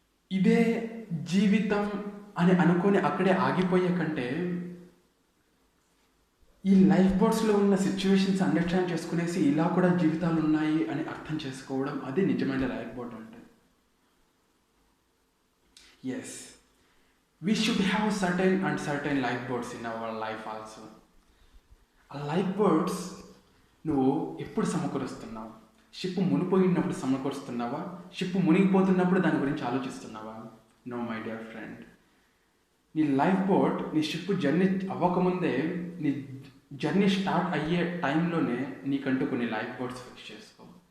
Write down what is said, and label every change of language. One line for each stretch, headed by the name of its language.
Telugu: ఇదే జీవితం అని అనుకొని అక్కడే ఆగిపోయే కంటే, ఈ లైఫ్ బోట్స్లో ఉన్న సిచ్యువేషన్స్ అండర్స్టాండ్ చేసుకునేసి ఇలా కూడా జీవితాలు ఉన్నాయి అని అర్థం చేసుకోవడం, అది నిజమైన లైఫ్ బోట్ అంటే.
English: Yes, we should have certain lifeboats in our life also.
Telugu: ఆ లైఫ్ బోట్స్ నువ్వు ఎప్పుడు సమకూరుస్తున్నావు? షిప్ మునిగిపోయినప్పుడు సమకూరుస్తున్నావా? షిప్ మునిగిపోతున్నప్పుడు దాని గురించి ఆలోచిస్తున్నావా?
English: No my dear friend.
Telugu: నీ లైఫ్ బోట్ నీ షిప్ జర్నీ అవ్వకముందే, నీ జర్నీ స్టార్ట్ అయ్యే టైంలోనే నీకంటూ కొన్ని లైఫ్ బోట్స్ ఫిక్స్ చేసుకో.